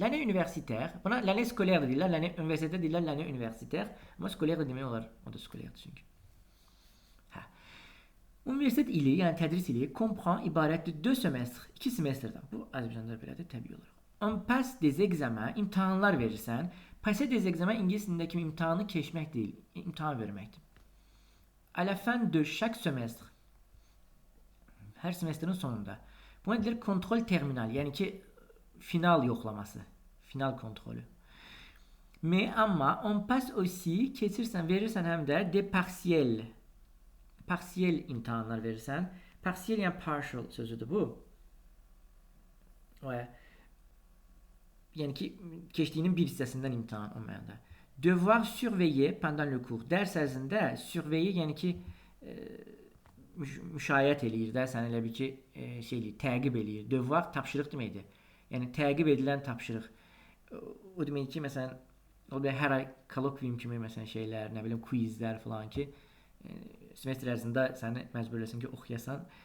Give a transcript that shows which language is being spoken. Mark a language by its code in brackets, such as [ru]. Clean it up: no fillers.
[fr] L'année universitaire, buna l'année scolaire deyirlər, l'année université deyirlər, l'année universitaire. [az] Amma scolaire da demək olar, o da scolaire çünki. Universitet ili, yəni tədris ili, comprend ibarətdir 2 semestr, 2 semestrdən. Bu Azərbaycanda belədir, təbii olaraq. [fr] On passe des examens, [az] imtahanlar verirsən. Passer des examens ingilis dilində kimi imtahanı keçmək deyil, imtahan verməkdir. [fr] À la fin de chaque semestre, hər semestrin sonunda. [az] Buna deyilir kontrol terminal, yəni ki, final yoxlaması, final kontrolü. [fr] Mais amma on passe aussi, [az] keçirsən, verirsən həm də [fr] de partiel. [az] Partiel imtahanlar verirsən. Partiel yəni partial sözüdür bu. Yəni ki, keçdiyinin bir hissəsindən imtahan olmayanda. [fr] Devoir surveiller pendant le cours. [az] Dərs ərzində surveiller yəni ki, müşayiət eləyir də, sən elə bir ki, təqib eləyir. Devoir tapşırıq deməkdir. Yəni təqib edilən tapşırıq. O demək ki, məsələn, o da hər ay kolokvium kimi məsələn şeylər, nə bilim quizlər falan ki, semestr ərzində səni məcbur eləsin ki, oxuyasan.